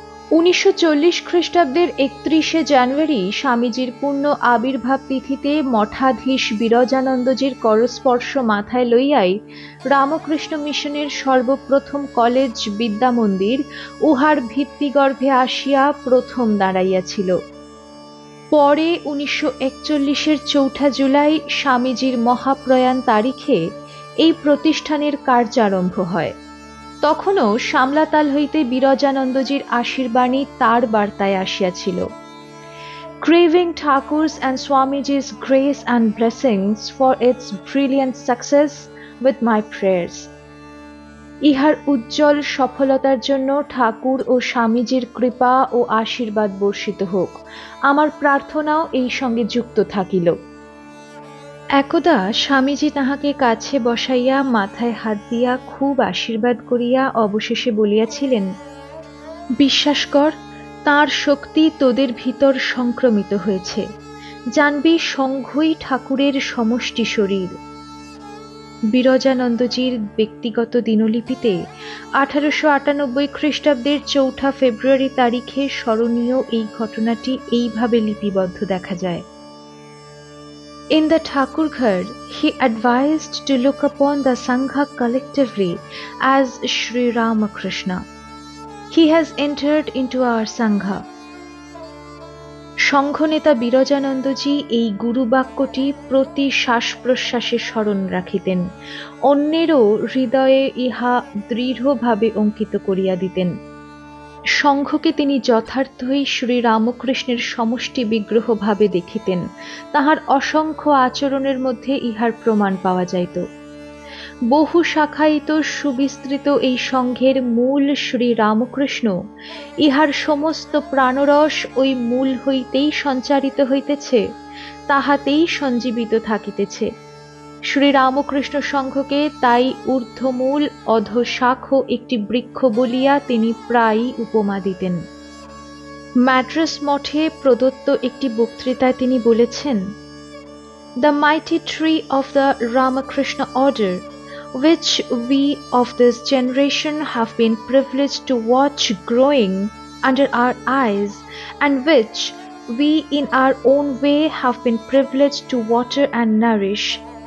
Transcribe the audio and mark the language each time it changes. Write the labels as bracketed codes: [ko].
[bn] 1940 খ্রিস্টাব্দের 31শে জানুয়ারি স্বামীজির পূর্ণ আবির্ভাব তিথিতে মঠাধীশ বিরজানন্দজির করস্পর্শ মাথায় লইয়াই রামকৃষ্ণ মিশনের সর্বপ্রথম কলেজ বিদ্যা মন্দির উহার ভিত্তিগর্ভে আসিয়া প্রথম দাঁড়াইয়াছিল। পরে 1941-এর 4 জুলাই স্বামীজির মহাপ্রয়াণ তারিখে এই প্রতিষ্ঠানের কার্যারম্ভ হয়। তখনও শামলাতাল হইতে বিরজানন্দজির আশীর্বাণী তার বার্তায় আসিয়াছিল। [en] Craving Thakur's and Swamiji's grace and blessings for its brilliant success with my prayers. [bn] ইহার উজ্জ্বল সফলতার জন্য ঠাকুর ও স্বামীজির কৃপা ও আশীর্বাদ বর্ষিত হোক, আমার প্রার্থনাও এই সঙ্গে যুক্ত থাকিল। একদা স্বামীজি তাহাকে কাছে বসাইয়া মাথায় হাত দিয়া খুব আশীর্বাদ করিয়া অবশেষে বলিয়াছিলেন, বিশ্বাস কর, তাঁর শক্তি তোদের ভিতর সংক্রমিত হয়েছে। জানবি সংঘই ঠাকুরের সমষ্টি শরীর। বিরজানন্দজির ব্যক্তিগত দিনলিপিতে 1898 খ্রিস্টাব্দের 4 ফেব্রুয়ারি তারিখে স্মরণীয় এই ঘটনাটি এইভাবে লিপিবদ্ধ দেখা যায়। [en] In the Thakurghar, he advised to look upon the Sangha collectively as Sri Ramakrishna. He has entered into our Sangha. [bn] সংঘনেতা Virajanandaji এই গুরুবাক্যটি প্রতি শ্বাস প্রশ্বাসে স্মরণ রাখিতেন, অন্যেরও হৃদয়ে ইহা দৃঢ়ভাবে অঙ্কিত করিয়া দিতেন। সংঘকে তিনি যথার্থই শ্রী রামকৃষ্ণের সমষ্টি বিগ্রহ ভাবে দেখিতেন, তাহার অসংখ্য আচরণের মধ্যে ইহার প্রমাণ পাওয়া যাইত। বহু শাখায়িত সুবিস্তৃত এই সংঘের মূল শ্রী রামকৃষ্ণ, ইহার সমস্ত প্রাণরস ওই মূল হইতেই সঞ্চারিত হইতেছে, তাহাতেই সঞ্জীবিত থাকিতেছে। শ্রী রামকৃষ্ণ সংঘকে তাই ঊর্ধ্বমূল অধঃশাখ একটি বৃক্ষ বলিয়া তিনি প্রায়ই উপমা দিতেন। ম্যাড্রাস মঠে প্রদত্ত একটি বক্তৃতায় তিনি বলেছেন, [en] "The mighty tree of the Ramakrishna order, which we of this generation have been privileged to watch growing under our eyes, and which we in our own way have been privileged to water and nourish,